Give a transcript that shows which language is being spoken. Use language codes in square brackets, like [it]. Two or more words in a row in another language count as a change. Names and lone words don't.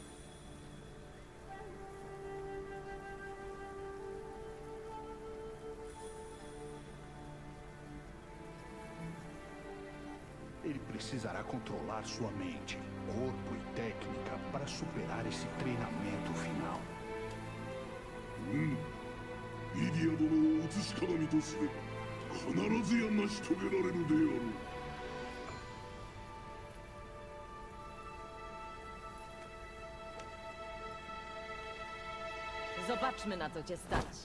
[pt] Ele precisará controlar sua mente, corpo e técnica para superar esse treinamento final. [ja] リディア殿を映し鏡として必ずや成し遂げられるであろう。 [pl] Zobaczmy, na co cię stać.